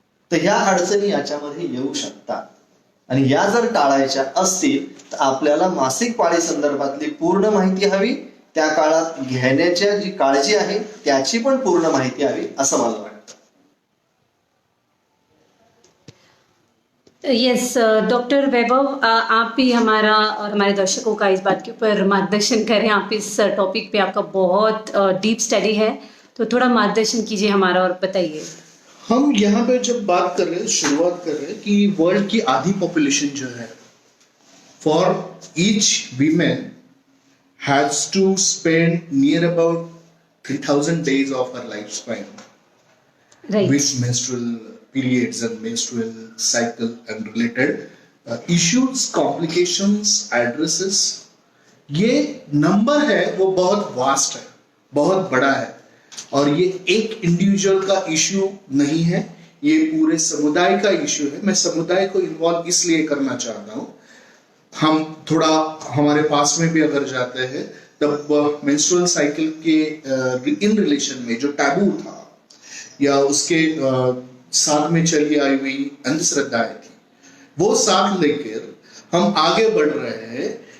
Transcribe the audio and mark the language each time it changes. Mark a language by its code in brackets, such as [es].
[mr] तर ह्या अडचणी याच्यामध्ये येऊ शकतात आणि या जर टाळायच्या असतील तर आपल्याला मासिक पाळी संदर्भातली पूर्ण माहिती हवी, त्या काळात घेण्याची जी काळजी आहे त्याची पण पूर्ण माहिती हवी असं मला वाटतं. [hi] यस डॉक्टर वैभव, आप भी हमारा और हमारे दर्शकों का इस बात के ऊपर मार्गदर्शन करें. आप इस टॉपिक पे आपका बहुत डीप स्टडी है, तो थोड़ा मार्गदर्शन कीजिए हमारा और बताइए. हम यहाँ पे जब बात कर रहे हैं, शुरुआत कर रहे हैं कि वर्ल्ड की आधी पॉपुलेशन जो है, [en] For each women has to spend near about 3000 days of her lifespan right. with menstrual periods and menstrual cycle and related issues, complications, addresses. [hi] ये नंबर है वो बहुत वास्ट है, बहुत बड़ा है और ये एक इंडिविजुअल का इश्यू नहीं है, ये पूरे समुदाय का इश्यू है. मैं समुदाय को इन्वॉल्व इसलिए करना चाहता हूँ, हम थोड़ा हमारे पास में भी अगर जाते हैं तब मेंस्ट्रुअल साइकिल के इन रिलेशन में जो टैबू था या उसके साथ में चली आई हुई अंधश्रद्धाएं थी, वो साथ लेकर हम आगे बढ़ रहे हैं.